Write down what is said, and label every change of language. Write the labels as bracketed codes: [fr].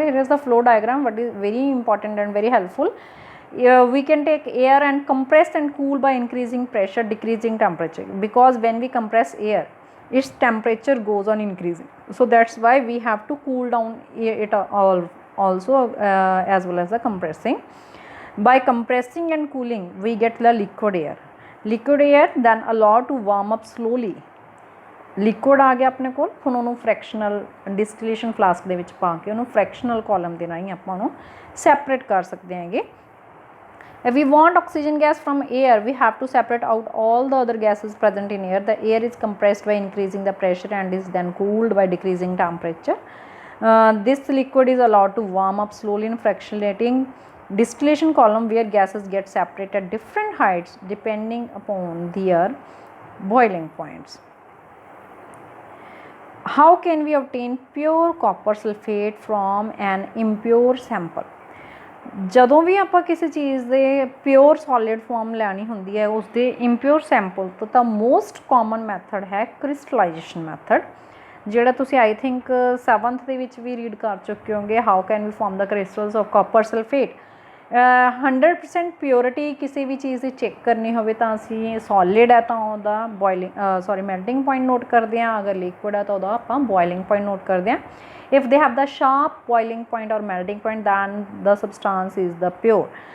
[en] Here is the flow diagram, what is very important and very helpful. We can take air and compress and cool by increasing pressure, decreasing temperature, because when we compress air its temperature goes on increasing, so that's why we have to cool down it all also as well as the compressing. By compressing and cooling we get the liquid air, then allow to warm up slowly. [pa] Liquid ਆ ਗਿਆ ਆਪਣੇ ਕੋਲ, ਹੁਣ ਉਹਨੂੰ fractional distillation flask ਦੇ ਵਿੱਚ ਪਾ ਕੇ ਉਹਨੂੰ ਫ੍ਰੈਕਸ਼ਨਲ ਕਾਲਮ ਦੇ ਰਾਹੀਂ ਆਪਾਂ ਉਹਨੂੰ ਸੈਪਰੇਟ ਕਰ ਸਕਦੇ ਹੈਗੇ। [en] If we want oxygen gas from air, we have to separate out all the other gases present in air. The air is compressed by increasing the pressure and is then cooled by decreasing temperature. This liquid is allowed to warm up slowly in fractionating distillation column, where gases get separated at different heights depending upon their boiling points. How can we obtain pure copper sulfate from an impure sample? [pa] ਜਦੋਂ ਵੀ ਆਪਾਂ ਕਿਸੇ ਚੀਜ਼ ਦੇ pure solid farm ਲੈਣੀ ਹੁੰਦੀ ਹੈ ਉਸ ਦੇ ਇੰਪਿਓਰ ਸੈਂਪਲ ਤੋਂ, ਤਾਂ [en] most common method [pa] ਹੈ ਕ੍ਰਿਸਟਲਾਈਜੇਸ਼ਨ ਮੈਥਡ, ਜਿਹੜਾ ਤੁਸੀਂ [en] I think [pa] 7th ਦੇ ਵਿੱਚ ਵੀ ਰੀਡ ਕਰ ਚੁੱਕੇ ਹੋਗੇ। [en] How can we form the crystals of copper sulphate. [pa] 100% purity ਕਿਸੇ ਵੀ ਚੀਜ਼ ਦੀ ਚੈੱਕ ਕਰਨੀ ਹੋਵੇ ਤਾਂ ਅਸੀਂ ਸੋਲਿਡ ਹੈ ਤਾਂ ਉਹਦਾ ਮੈਲਟਿੰਗ ਪੁਆਇੰਟ ਨੋਟ ਕਰਦੇ ਹਾਂ, ਅਗਰ ਲਿਕੁਇਡ ਹੈ ਤਾਂ ਉਹਦਾ ਆਪਾਂ ਬੋਇਲਿੰਗ ਪੁਆਇੰਟ ਨੋਟ ਕਰਦੇ ਹਾਂ। [en] If they have the sharp boiling point or melting point, then the substance is the pure.